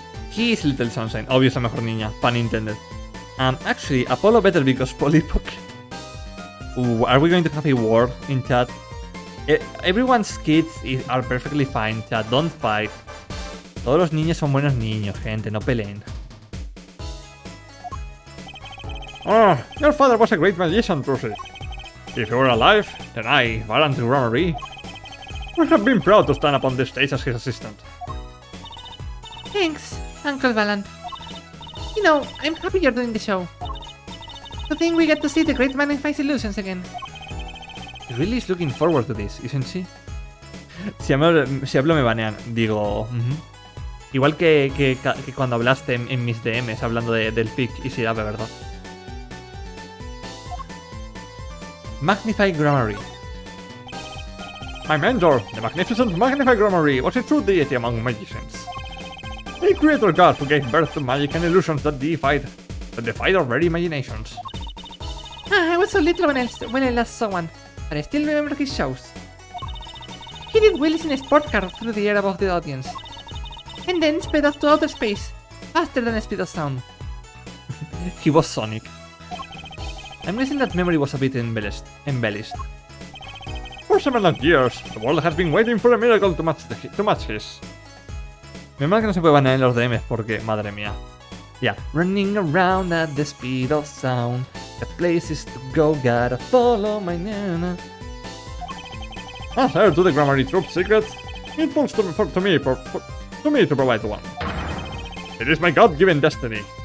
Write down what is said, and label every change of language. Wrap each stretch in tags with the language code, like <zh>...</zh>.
<en>He is Little Sunshine, obvious</en> <es>la mejor niña,</es> <en>pun intended. Actually, Apollo better because Polly Pocket. Ooh, are we going to have a war in chat? Everyone's kids are perfectly fine, chat, don't fight.</en> <es>Todos los niños son buenos niños, gente, no peleen.</es> <en>Your father was a great magician, Trucy. If he were alive, then I, Valant Grammary, would have been proud to stand up on this stage as his assistant. Thanks, Uncle Valant. You know, I'm happy you're doing the show. I think we get to see the great magnified illusions again. She really is looking forward to this, isn't she?</en> <es>Si hablo me banean, digo... Igual que cuando hablaste en mis DMs hablando del pick y si era verdad.</es> <en>Magnify Grammary. My mentor, the magnificent Magnify Grammary, was a true deity among magicians. A creator god who gave birth to magic and illusions that defied our very imaginations. I was so little when I last saw one, but I still remember his shows. He did wheelies in a sport car through the air above the audience, and then sped off to outer space, faster than the speed of sound. He was Sonic. I'm guessing that memory was a bit embellished. For 7 years, the world has been waiting for a miracle to match his.</en> <es>Menos mal que no se puede banear en los DMs porque, madre mía.</es> <en>Yeah. Running around at the speed of sound. The places to go, gotta follow my nana. As heir to the Grammary Troop's secrets, it falls to me to provide one. It is my god-given destiny.</en>